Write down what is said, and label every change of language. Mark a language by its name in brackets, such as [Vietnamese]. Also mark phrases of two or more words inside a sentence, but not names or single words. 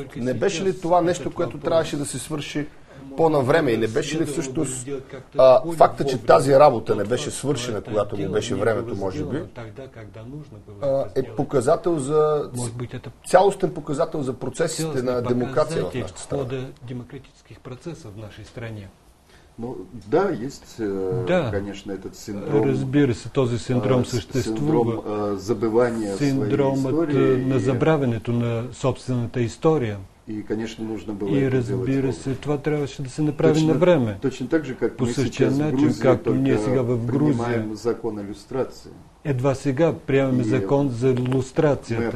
[Bulgarian] Не беше ли това нещо, което трябваше да се свърши по-навреме и не беше ли всъщност факта, че тази работа не беше свършена, когато му беше времето, може би, е показател за цялостен показател за процесите на демокрация в нашата страна? [Russian] демократических процесов в нашей стране. Да, есть, конечно, этот синдром. [Bulgarian] Разбира се, този синдром съществува. Синдромът на забравянето на собствената история. И разбира се, това трябваше да се направи на време. По същия начин, както ние сега в Грузия едва сега приемаме закон за лустрацията.